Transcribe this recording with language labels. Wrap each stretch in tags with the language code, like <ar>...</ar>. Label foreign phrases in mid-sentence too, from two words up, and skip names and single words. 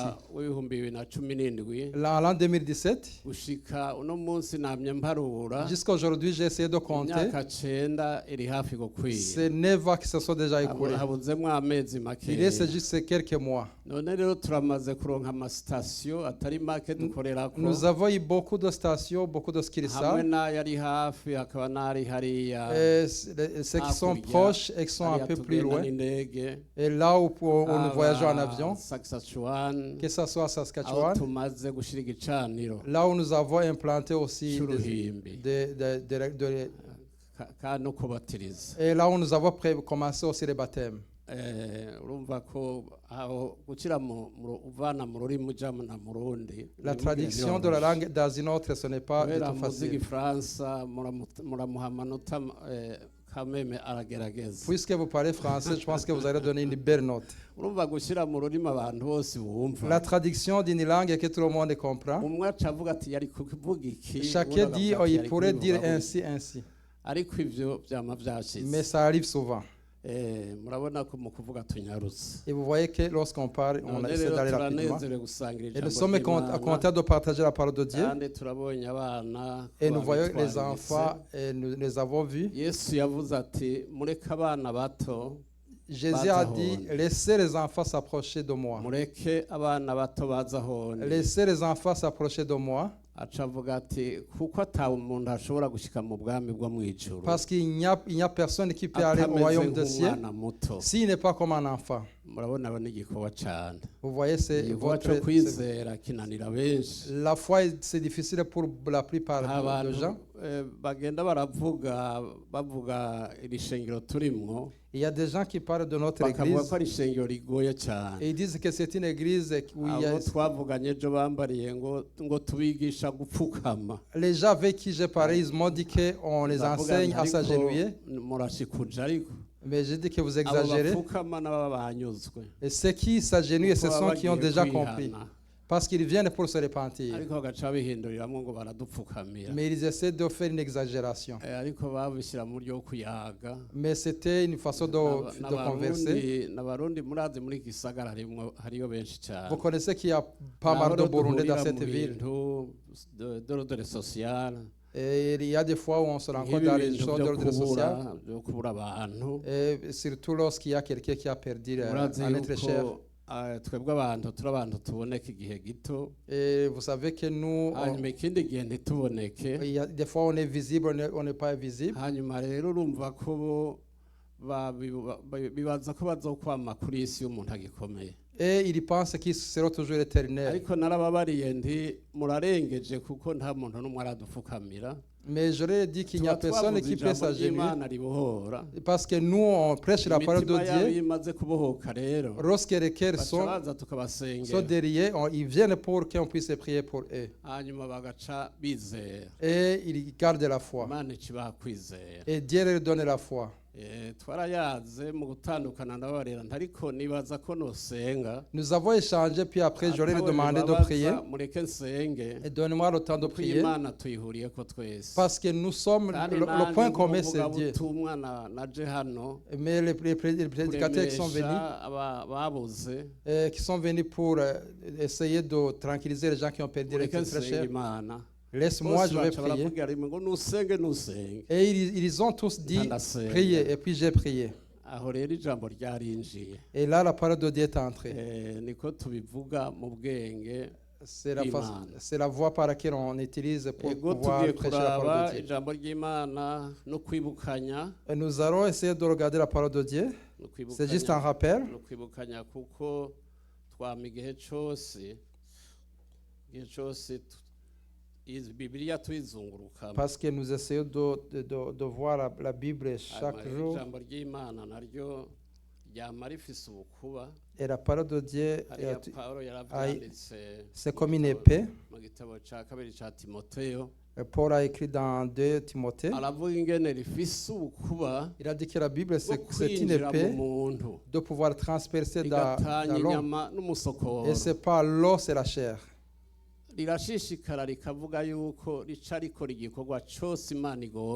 <rn>w'ibihumbi bibiri na cumi n'indwi</rn> <fr>En l'an 2017,</fr> <rn>gushika uno munsi namye mparura</rn> <fr>jusqu'à aujourd'hui, j'ai essayé de compter.</fr> <rn>imyaka 9 iri hafi gukwira</rn> <fr>C'est 9 ans qui se sont déjà écoulés.</fr> <rn>habuzemwo amezi</rn> <fr>Il</fr> <rn>makeya</rn> <fr>reste juste quelques mois.</fr> <rn>none rero turamaze kuronka amasitasiyo atari make dukorerako</rn> <fr>Nous avons eu beaucoup de stations, beaucoup de</fr> <rn>hamwe skirisa. n'ayari hafi hakaba n'ari hariya</rn> <fr>Ceux qui sont proches et qui sont un peu plus loin.</fr> <rn>n'indege</rn> <fr>Et là où nous voyageons en avion, Saskatchewan que ce soit à</fr> <rn>aho Saskatchewan, tumaze gushira igicaniro</rn> <fr>là où nous avons implanté aussi</fr> <rn>c'uruhimbi kandi no kubatiriza</rn> <fr>et là où nous avons commencé aussi les baptêmes.</fr> <rn>urumva ko aho gukira uvana mu rurimi uja mu rundi</rn> <fr>La traduction de la langue dans une autre, ce n'est pas du</fr> <rn>kubera</rn> <fr>tout</fr> <rn>muzi</rn> <fr>facile.</fr> <rn>igifaransa muramuha amanota kameme aragerageza</rn> <fr>Puisque vous parlez français, je pense que vous allez donner une belle note.</fr> <rn>urumva gushyira mu rurimi abantu bose bumva</rn> <fr>La traduction d'une langue que tout le monde comprend.</fr> <rn>umwe aca avuga ati yari kuvuga iki</rn> <fr>Chacun dit, oh, il pourrait dire ainsi, ainsi.</fr> <rn>ariko ivyo vyama vyashize</rn> <fr>Mais ça arrive souvent.</fr> <rn>murabona ko mu kuvuga tunyarutse</rn> <fr>Et vous voyez que lorsqu'on parle, on</fr> <rn>none</rn> <fr>essaie</fr> <rn>rero</rn> <fr>d'aller rapidement.</fr> <rn>turanezerewe gusangira</rn> <fr>Et nous</fr> <rn>ijambo</rn> <fr>sommes</fr> <rn>ry'Imana</rn> <fr>contents de partager la parole de Dieu.</fr> <rn>kandi turabonye abana</rn> <fr>Et</fr> <rn>ko</rn> <fr>nous voyons les</fr> <rn>babitwararitse.</rn> <fr>enfants, et nous les avons vus.</fr> <rn>yesu yavuze ati mureke abana bato</rn> <fr>Jésus a dit, laissez les enfants s'approcher de moi.</fr> <rn>mureke abana bato baza ahone</rn> <fr>Laissez les enfants s'approcher de moi.</fr> <rn>aca avuga ati kuko atawe umuntu ashobora gushyika mu bwami bwo mu ijuru</rn> <fr>Parce qu'il n'y a personne qui peut aller au</fr> <rn>atameze</rn> <fr>royaume des cieux</fr> <rn>nk'umwana muto</rn> <fr>s'il n'est pas comme un enfant.</fr> <rn>murabona aba ni igikorwa cyane</rn> <fr>Vous voyez, c'est</fr> <rn>igikorwa cyo kwizera kinanira benshi</rn> <fr>la foi, c'est difficile pour la plupart de</fr> <rn>abantu</rn> <fr>gens.</fr> <rn>bagenda bavuga iri shengero turimwo</rn> <fr>Il y a des gens qui parlent de notre</fr> <rn>bakavuga</rn> <fr>église</fr> <rn>ko ari ishengero rigoye cyane</rn> <fr>et ils disent que c'est une église où il y a...</fr> <rn>abo twavuganye ejo bambariye ngo tubigisha gupfukama</rn> <fr>Les gens avec qui j'ai parlé, ils m'ont dit qu'on les enseigne à s'agenouiller.</fr> <rn>murashikuja ariko</rn> <fr>Mais j'ai dit que vous</fr> <rn>abo</rn> <fr>exagérez.</fr> <rn>bapfukama n'ababa banyuzwe</rn> <fr>Et ceux qui s'agenouillent, ce</fr> <rn>Kuko</rn> <fr>sont</fr> <rn>baba</rn> <fr>qui ont</fr> <rn>bagiye</rn> <fr>déjà</fr> <rn>kwihana.</rn> <fr>compris. Parce qu'ils viennent pour se repentir.</fr> <rn>ariko bagaca babihinduriramwo ngo baradupfukamira</rn> <fr>Mais ils essaient de faire une exagération.</fr> <rn>ariko babishyira mu buryo bwo kuyaga</rn> <fr>Mais c'était une façon de converser.</fr> <rn>n'abarundi murazi muri iki gisagara hariyo benshi cyane</rn> <fr>Vous connaissez qu'il y a pas mal de Burundais dans cette ville. d'ordre social Et il y a des fois où on se rencontre</fr> <rn>nk'ibi</rn> <fr>dans les</fr> <rn>bintu</rn> <fr>choses</fr> <rn>byo</rn> <fr>d'ordre social.</fr> <rn>byo kubura abantu</rn> <fr>Et surtout lorsqu'il y a quelqu'un qui a perdu</fr> <rn>murazi</rn> <fr>un être cher.</fr> <rn>yuko twebwe abantu turi abantu tuboneka igihe gito</rn> <fr>Et vous savez que nous,</fr> <rn>hanyuma ikindi gihe ntituboneke</rn> <fr>il y a des fois on est visible, on n'est pas visible.</fr> <rn>hanyuma rero urumva ko bo bibaza ko bazokwama kuri isi y'umuntu agikomeye</rn> <fr>Et ils pensent qu'ils seront toujours éternels.</fr> <rn>ariko narababariye nti murarengeje kuko nta muntu n'umwe aradupfukamira</rn> <fr>Mais je leur ai dit qu'il n'y a</fr> <rn>tuba</rn> <fr>personne</fr> <rn>twavuze</rn> <fr>qui peut</fr> <rn>ijambo</rn> <fr>s'agenouiller.</fr> <rn>ry'Imana ribohora</rn> <fr>Parce que nous, on prêche la parole de</fr> <rn>imitima yabo</rn> <fr>Dieu.</fr> <rn>iyo imaze kubohoka rero</rn> <fr>Lorsque les cœurs</fr> <rn>baca</rn> <fr>sont</fr> <rn>baza tukabasengera</rn> <fr>derrière, ils viennent pour qu'on puisse prier pour eux.</fr> <rn>hanyuma bagaca bizera</rn> <fr>Et ils gardent la foi.</fr> <rn>imana ikibaha kwizera</rn> <fr>Et Dieu leur donne la foi.</fr> <rn>twarayaze mu gutandukana ndabarera ariko nibaza ko nosenga</rn> <fr>Nous avons échangé, puis après, je leur ai</fr> <rn>Atawe</rn> <fr>demandé de</fr> <rn>bibabaza,</rn> <fr>prier.</fr> <rn>mureke nsenge</rn> <fr>Et donne-moi le temps de</fr> <rn>kuko</rn> <fr>prier.</fr> <rn>imana tuyihuriyeko twese</rn> <fr>Parce que nous sommes,</fr> <rn>kandi</rn> <fr>le point commun, c'est Dieu.</fr> <rn>nk'umuvugabutumwa naje hano</rn> <fr>Mais les prédicateurs qui sont venus,</fr> <rn>kuremesha babuze</rn> <fr>qui sont venus pour essayer de tranquilliser les gens qui ont perdu les</fr> <rn>mureke</rn> <fr>très</fr> <rn>nsenge</rn> <fr>chers.</fr> <rn>imana</rn> <fr>Laisse-moi,</fr> <rn>bose</rn> <fr>je vais</fr> <rn>baca</rn> <fr>prier.</fr> <rn>baravuga rimwe ngo nusenge</rn> <fr>Et ils ont tous dit,</fr> <rn>Ndasenga.</rn> <fr>priez. Et puis j'ai prié.</fr> <rn>aho rero ijambo ryarinjiye</rn> <fr>Et là, la parole de Dieu est entrée.</fr> <rn>niko tubivuga mu bwenge</rn> <fr>C'est la,</fr> <rn>Imana.</rn> <fr>c'est la voie par laquelle on utilise pour</fr> <rn>ego</rn> <fr>pouvoir</fr> <rn>tugiye</rn> <fr>prêcher la</fr> <rn>kuraba</rn> <fr>parole de Dieu.</fr> <rn>ijambo ry'imana no kwibukanya</rn> <fr>Et nous allons essayer de regarder la parole de Dieu.</fr> <rn>no</rn> <fr>C'est juste un rappel.</fr> <rn>no kwibukanya kuko twama igihe cyose bibiliya tuyizungurukamo</rn> <fr>Parce que nous essayons de voir la Bible chaque jour.</fr> <rn>ijambo ry'imana naryo ryama rifise ubukuba</rn> <fr>Et la parole de Dieu,</fr> <rn>hariya pawulo yaravyanditse</rn> <fr>c'est comme une épée.</fr> <rn>mu gitabo ca kabiri ca timoteyo</rn> <fr>Paul a écrit dans 2 Timothée.</fr> <rn>aravuga ingene rifise ubukuba</rn> <fr>Il a dit que la Bible,</fr> <rn>bwo</rn> <fr>c'est une</fr> <rn>kwinjira mu</rn> <fr>épée</fr> <rn>muntu</rn> <fr>de pouvoir transpercer dans</fr> <rn>rigatanya</rn> <fr>l'homme.</fr> <rn>inyama n'umusokoro</rn> <fr>Et c'est pas l'os, c'est la chair.</fr> <rn>rirashishikara rikavuga yuko rica rikora igikorwa cyose imana igomba</rn>